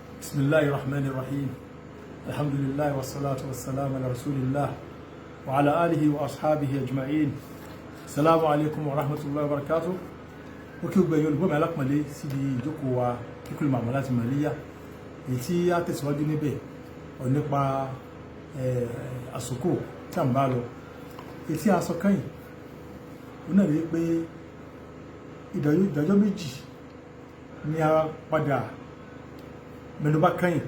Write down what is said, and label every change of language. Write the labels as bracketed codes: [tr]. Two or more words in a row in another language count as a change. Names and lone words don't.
[ar] بسم الله الرحمن الرحيم. الحمد لله والصلاة والسلام على رسول الله وعلى آله وأصحابه أجمعين. السلام عليكم ورحمة الله وبركاته. [yo] Ó kí gbogbo ẹ̀yin olùgbọ́ mi alápọ̀nlé síbi ìjókòó wa Fiqhul Mu'amalat Maliyya. Èyí tí a tẹ̀síwájú níbẹ̀ ó nípa àsìkò tí a ń bá lọ. Èyí tí a sọ kẹ́yìn ó náà rí pé ìdájọ́ méjì ni a padà mẹ́nubà kẹ́yìn.